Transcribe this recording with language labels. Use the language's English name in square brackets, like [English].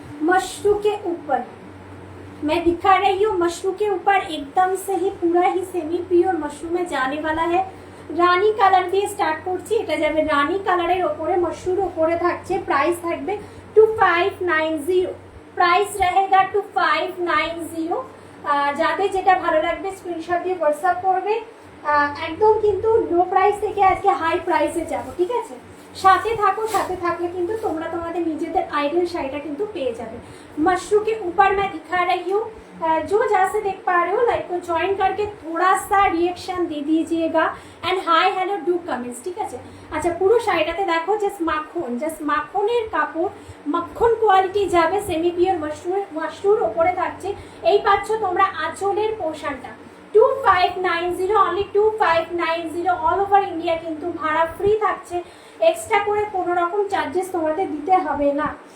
[Hindi] मशरू के ऊपर मैं दिखा रही हूँ। मशरू के ऊपर एकदम से ही पूरा ही सेमी प्योर मशरू में जाने वाला है। [Bangla] রানী কালার দিয়ে স্টার্ট করছি। এটা যাবে রানী কালারের ওপরে, মশরুর ওপরে থাকছে। প্রাইস থাকবে 2590। প্রাইস [Hindi] रहेगा [Bangla] 2590। যাদের যেটা ভালো লাগবে স্ক্রিনশট দিয়ে হোয়াটসঅ্যাপ করবে। একদম কিন্তু লো প্রাইস থেকে আজকে হাই প্রাইসে যাব, ঠিক আছে। সাথে থাকো, সাথে থাকলে কিন্তু তোমরা তোমাদের নিজেদের आइडियल শাড়িটা কিন্তু পেয়ে যাবে। [Hindi] मशरू के ऊपर मैं दिखा रही हूँ, जो जहाँ से देख पा रहे हो लाइक को ज्वाइन करके थोड़ा सा रिएक्शन दे दीजिएगा and [English] hi hello do comments, [Hindi] ठीक है। [Bangla] अच्छा পুরো শাড়িটাতে দেখো জাস্ট মাখনের কাপড়, মাখন কোয়ালিটি যাবে, সেমি পিওর মাশরুর ওপরে থাকছে। এই পাচ্ছ তোমরা আঁচলের পোর্শনটা 2590, অনলি 2590 [English] all over India, [Bangla] কিন্তু ভাড়া ফ্রি থাকছে, এক্সট্রা করে কোনো রকম চার্জেস তোমাদের দিতে হবে না।